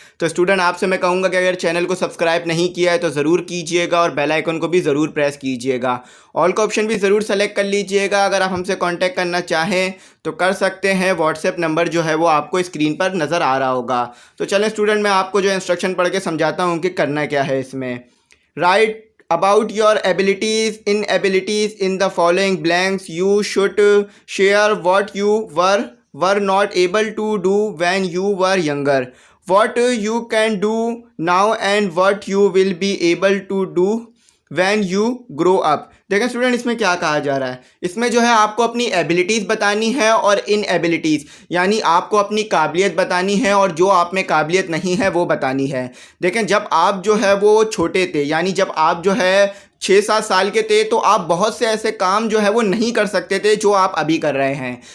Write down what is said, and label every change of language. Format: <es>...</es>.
<hi>तो स्टूडेंट, आपसे मैं कहूँगा कि अगर चैनल को सब्सक्राइब नहीं किया है तो ज़रूर कीजिएगा और बेल आइकन को भी ज़रूर प्रेस कीजिएगा। ऑल का ऑप्शन भी ज़रूर सेलेक्ट कर लीजिएगा। अगर आप हमसे कांटेक्ट करना चाहें तो कर सकते हैं। व्हाट्सएप नंबर जो है वो आपको स्क्रीन पर नज़र आ रहा होगा। तो चलें स्टूडेंट, मैं आपको जो इंस्ट्रक्शन पढ़ के समझाता हूँ कि करना क्या है इसमें।</hi> <en>Write about your abilities, inabilities in the following blanks. You should share what you were not able to do when you were younger, what you can do now, and what you will be able to do when you grow up.</en> <hi>देखें student, इसमें क्या कहा जा रहा है। इसमें जो है आपको अपनी एबिलिटीज़ बतानी है और इन एबिलिटीज़ यानी आपको अपनी काबिलियत बतानी है और जो आप में काबिलियत नहीं है वो बतानी है। देखें, जब आप जो है वो छोटे थे, यानी जब आप जो है 6-7 साल के थे, तो आप बहुत से ऐसे काम जो है वो नहीं कर सकते थे जो आप अभी कर रहे हैं।</hi>